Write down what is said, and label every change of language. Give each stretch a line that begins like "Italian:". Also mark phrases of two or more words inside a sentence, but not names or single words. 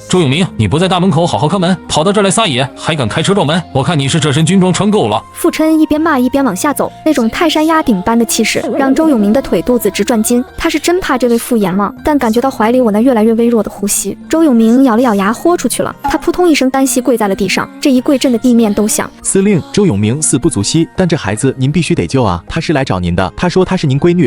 Chinese: 周永明，你不在大門口好好看門，跑到這兒來撒野，還敢開車撞門？我看你是這身軍裝穿夠了。傅琛一邊罵一邊往下走，那種泰山壓頂般的氣勢讓周永明的腿肚子直轉筋。他是真怕這位傅琰嗎？但感覺到懷裡我那越來越微弱的呼吸，周永明咬了咬牙豁出去了。他撲通一聲單膝跪在了地上，這一跪震得地面都響。司令，周永明死不足惜，但這孩子您必須得救啊！他是來找您的，他說他是您閨女。